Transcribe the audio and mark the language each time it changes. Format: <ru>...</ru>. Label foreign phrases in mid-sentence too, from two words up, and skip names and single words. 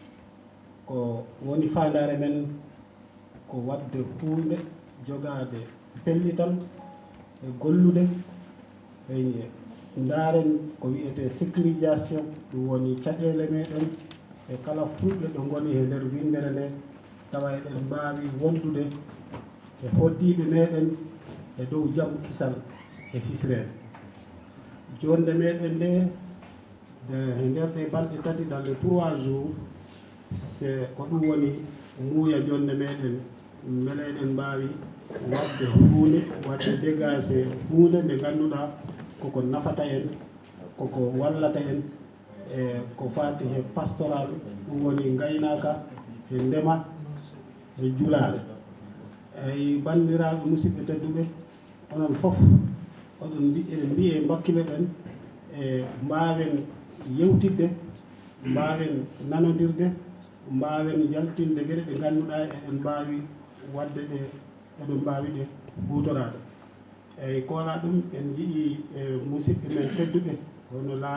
<ff>ko woni fandare men ko wadde hunde jogade pellital e gollude e ndaren ko wiyete sécurisation ɗum woni caɗele meɗen e kala fulɓe ɗo goni e nder windere nde tawa eɗen mbawi wondude e hoddiɓe meɗen e dow jaam kisal e hisrede jonde meɗen nde e nder ɗe balɗe tati</ff> <fr>dans les 3 jours c'est</fr> <ff>ko ɗum woni muuya jonde meɗen meleɗen mbawi wadde hunde wadde dégagé hunde nde ganduɗa koko nafata en koko wallata en e ko fati he pastoral ɗum woni gaynaka e ndema e julare eyi bandiraɓe musidɓe tedduɓe onon foof oɗon eɗen mbiye mbakkiɓe ɗen e mbawen yewtidde mbawen nanodirde mbawen yaltinde gueɗe ɗe ganduɗa eɗen mbawi wadde ɗe eɗen mbawi ɗe hutorade eyyi kola ɗum en jii e musidɓe men tedduɓe hono</ff>